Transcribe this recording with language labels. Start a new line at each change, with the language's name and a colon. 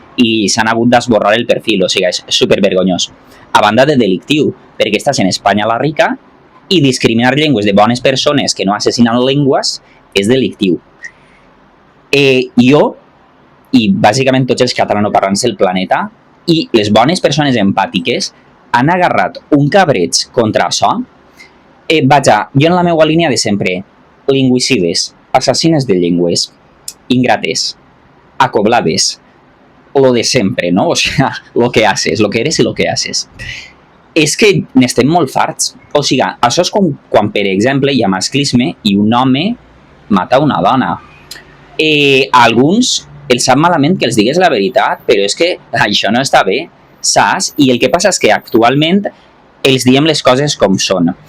Catalan: I s'han hagut d'esborrar el perfil. O sigui, és supervergonyós. A banda de delictiu, perquè estàs en Espanya la rica i discriminar llengües de bones persones que no assassinen llengües és delictiu. Jo, i bàsicament tots els catalanoparlants del planeta, i les bones persones empàtiques han agarrat un cabreig contra això. Vaja, jo en la meva línia de sempre, lingüicides, assassines de llengües, ingrates, acoblades, lo de sempre, ¿no?
Spanish: O sea, lo que haces, lo que eres y lo que haces.
Catalan: És que n'estem molt farts. O sigui, això és com quan, per exemple, hi ha masclisme i un home mata una dona. A alguns els sap malament que els digues la veritat, però és que això no està bé, saps? I el que passa és que actualment els diem les coses com són.